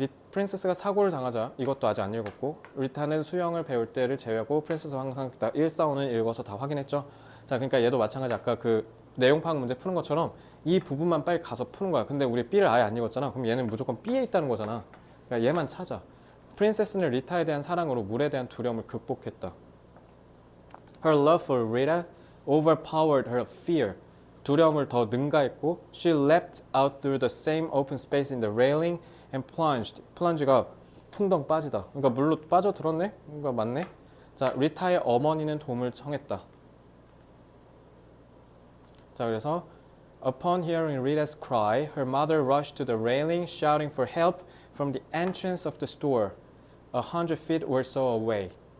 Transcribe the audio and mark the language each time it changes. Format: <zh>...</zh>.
<ko>프린세스가 사고를 당하자 이것도 아직 안 읽었고, 리타는 수영을 배울 때를 제외하고 프린세스와 항상 다 145는 읽어서 다 확인했죠. 자, 그러니까 얘도 마찬가지 아까 그 내용 파악 문제 푸는 것처럼 이 부분만 빨리 가서 푸는 거야. 근데 우리 B를 아예 안 읽었잖아. 그럼 얘는 무조건 B에 있다는 거잖아. 그러니까 얘만 찾아. 프린세스는 리타에 대한 사랑으로 물에 대한 두려움을 극복했다.</ko> <en>Her love for Rita overpowered her fear.</en> <ko>두려움을 더 능가했고,</ko> <en>she leapt out through the same open space in the railing and plunged.</en> <ko>plunge가 풍덩 빠지다. 그러니까 물로 빠져들었네? 그러니까 맞네? 자, 리타의 어머니는 도움을 청했다. 자, 그래서</ko> <en>Upon hearing Rita's cry, her mother rushed to the railing, shouting for help from the entrance of the store, 100 feet or so away.</en>